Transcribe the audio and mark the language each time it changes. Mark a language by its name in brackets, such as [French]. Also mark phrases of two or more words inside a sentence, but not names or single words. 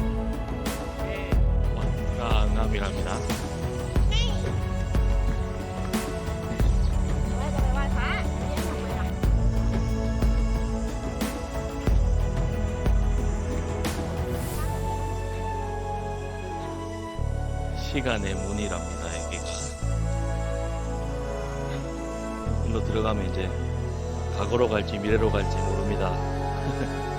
[Korean] 왕가남이랍니다. [Thai] จะไปไหว้พระเรียกทำไมล่ะ [Korean] 시간의 문이랍니다, 여기가. 일로 들어가면 이제 과거로 갈지 미래로 갈지 모릅니다.